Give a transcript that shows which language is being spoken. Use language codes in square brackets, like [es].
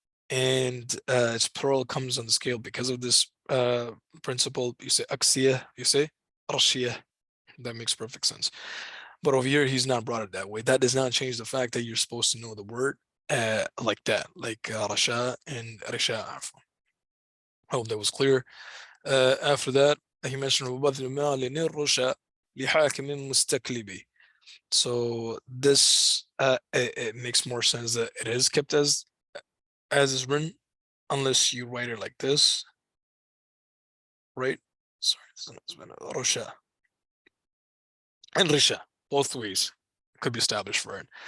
[en] And its plural comes on the scale because of this principle. You say aksiya, you say rashiyah. That makes perfect sense. But over here, he's not brought it that way. That does not change the fact that you're supposed to know the word like that, like Rasha and Risha. I hope that was clear. After that, he mentioned [ar] وَبَذْلُ مَالٍ الرُّشَى لِحَاكِمٍ مُسْتَكْلِبِ. [en] So this it makes more sense that it is kept as is written, unless you write it like this, right? Sorry, this has been Rusha and Risha, both ways could be established for it.